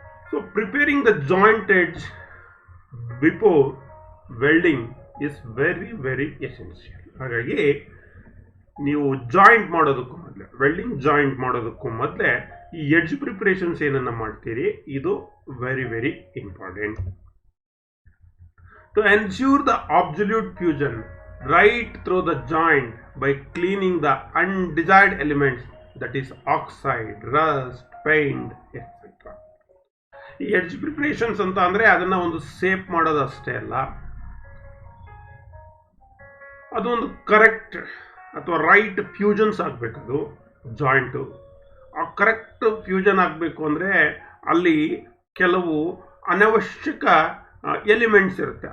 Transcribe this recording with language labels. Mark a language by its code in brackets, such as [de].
[en] So preparing the joint edge before welding is very very essential. [kn] ಹಾಗಾಗಿ ನೀವು joint ಮಾಡೋದಕ್ಕೂ ಮೊದಲೇ, ವೆಲ್ಡಿಂಗ್ ಜಾಯಿಂಟ್ ಮಾಡೋದಕ್ಕೂ ಮೊದಲೇ ಈ ಎಡ್ಜ್ ಪ್ರಿಪರೇಷನ್ಸ್ ಏನನ್ನ ಮಾಡ್ತೀರಿ, ಇದು very very important. [en] To ensure the absolute fusion right through the joint by cleaning the undesired elements, that is oxide, rust, paint, etc. [kn] ಈ ಎಡ್ಜ್ ಪ್ರಿಪರೇಷನ್ಸ್ ಅಂತ ಅಂದ್ರೆ ಅದನ್ನ ಒಂದು ಸೇಪ್ ಮಾಡೋದು ಅಷ್ಟೇ ಅಲ್ಲ, ಅದು ಒಂದು ಕರೆಕ್ಟ್ ಅಥವಾ ರೈಟ್ ಫ್ಯೂಷನ್ಸ್ ಆಗಬೇಕು. ಅದು ಜಾಯಿಂಟು ಆ ಕರೆಕ್ಟ್ ಫ್ಯೂಷನ್ ಆಗಬೇಕು ಅಂದರೆ ಅಲ್ಲಿ ಕೆಲವು ಅನವಶ್ಯಕ ಎಲಿಮೆಂಟ್ಸ್ ಇರುತ್ತೆ.